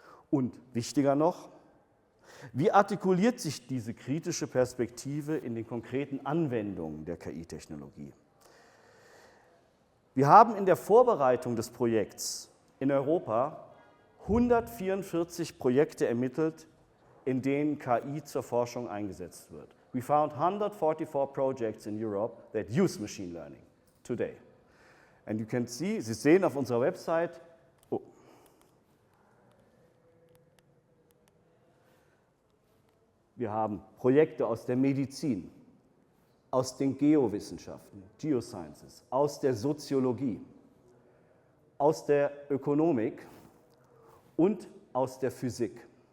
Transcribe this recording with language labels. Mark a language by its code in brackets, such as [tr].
[de] Und wichtiger noch, wie artikuliert sich diese kritische Perspektive in den konkreten Anwendungen der KI-Technologie? Wir haben in der Vorbereitung des Projekts in Europa 144 Projekte ermittelt, in denen KI zur Forschung eingesetzt wird. [en] We found 144 projects in Europe that use machine learning today. And you can see, [de] Sie sehen auf unserer Website, wir haben Projekte aus der Medizin, aus den Geowissenschaften, Geosciences, aus der Soziologie, aus der Ökonomik und aus der Physik.